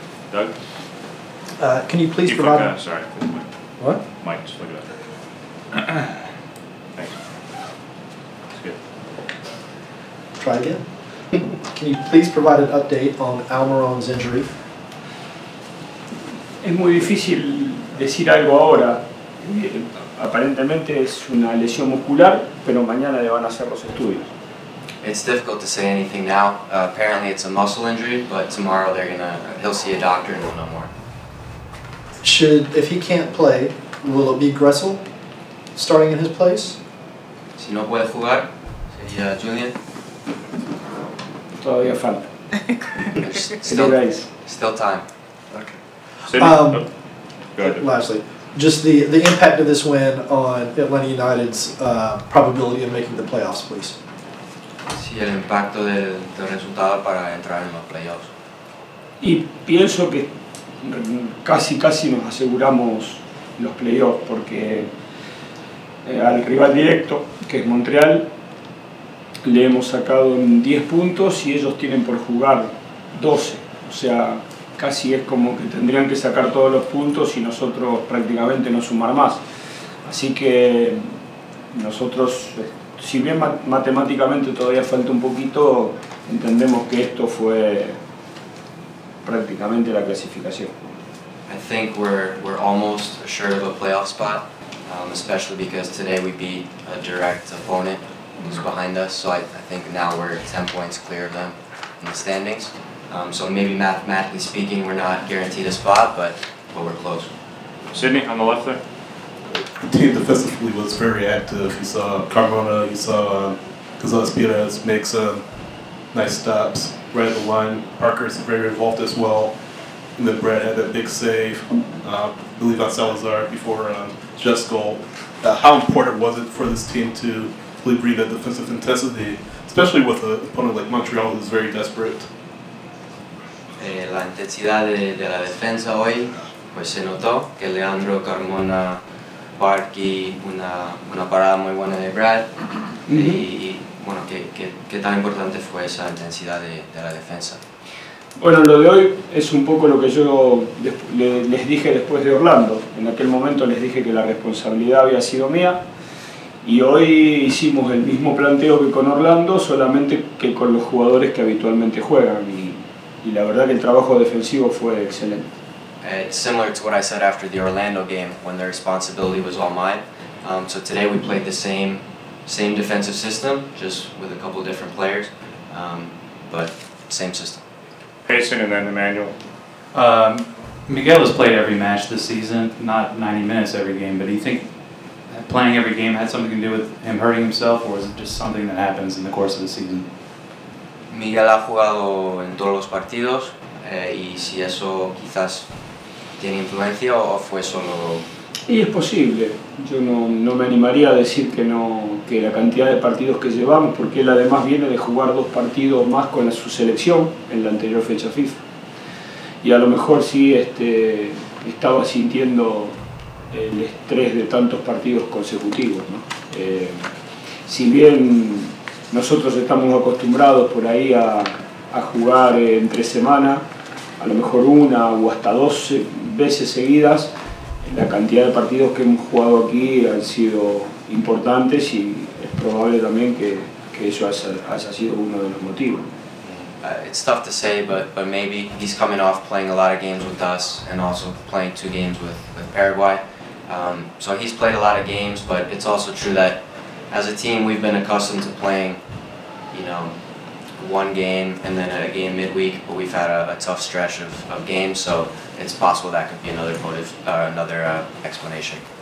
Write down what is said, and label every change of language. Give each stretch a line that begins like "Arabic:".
English: Doug? Can you please provide... Sorry. What? Mike, just look it up. Thanks. That's good. Try again. Can you please provide an update on Almiron's injury?
Spanish: Es muy difícil decir algo ahora. Aparentemente es una lesión muscular, pero mañana le van a hacer los estudios.
English: It's difficult to say anything now. Apparently it's a muscle injury, but tomorrow he'll see a doctor and we'll know more. If he can't play, will it be Gressel starting in his place?
Spanish: Si no puede jugar, sería Julian. Todavía falta.
English: Still time. Okay. Go ahead. Lastly, just the impact of this win on Atlanta United's probability of making the playoffs, please.
Spanish: Sí, el impacto del resultado para entrar en los playoffs. Y pienso que casi nos aseguramos los playoffs porque al rival directo, que es Montreal, le hemos sacado en 10 puntos y ellos tienen por jugar 12. O sea, casi es como que tendrían que sacar todos los puntos y nosotros prácticamente no sumar más. Así que nosotros, si bien matemáticamente todavía falta un poquito, entendemos que esto fue prácticamente la clasificación.
English: I think we're almost assured of a playoff spot, especially because today we beat a direct opponent who's behind us. So I think now we're 10 points clear of them in the standings. So maybe mathematically speaking, we're not guaranteed a spot, but we're close. Sydney, on the left there. The team defensively was very active. You saw Carmona, you saw Gonzalez Perez make some nice stops right at the line. Parker's very involved as well. And then Brad had that big save, I believe on Salazar before Jeff's goal. How important was it for this team to really bring that defensive intensity, especially with an opponent like Montreal who's very desperate?
Spanish: La intensidad de la defensa hoy, pues se notó que Leandro, Carmona, Parky, una parada muy buena de Brad y bueno, qué tan importante fue esa intensidad de la defensa. Bueno, lo de hoy es un poco lo que yo les dije después de Orlando. En aquel momento les dije que la responsabilidad había sido mía y hoy hicimos el mismo planteo que con Orlando, solamente que con los jugadores que habitualmente juegan y la verdad que el trabajo defensivo fue excelente.
English: It's similar to what I said after the Orlando game when the responsibility was all mine. So today we played the same defensive system, just with a couple different players, but same system. Payson and then Emmanuel. Miguel has played every match this season, not 90 minutes every game, but do you think playing every game had something to do with him hurting himself, or is it just something that happens in the course of the season?
Spanish: Miguel ha jugado en todos los partidos y si eso quizás tiene influencia o fue solo... Y es posible, yo no me animaría a decir que la cantidad de partidos que llevamos, porque él además viene de jugar 2 partidos más con su selección en la anterior fecha FIFA. Y a lo mejor sí estaba sintiendo el estrés de tantos partidos consecutivos, ¿no? Si bien nosotros estamos acostumbrados por ahí a jugar entre semana, a lo mejor 1 o hasta 2 veces seguidas, la cantidad de partidos que hemos jugado aquí han sido importantes y es probable también que eso haya sido uno de los motivos.
English: It's tough to say, but maybe he's coming off playing a lot of games with us and also playing 2 games with Paraguay. So he's played a lot of games, but it's also true that as a team we've been accustomed to playing, 1 game and then a game midweek, but we've had a tough stretch of games, so it's possible that could be another motive, another explanation.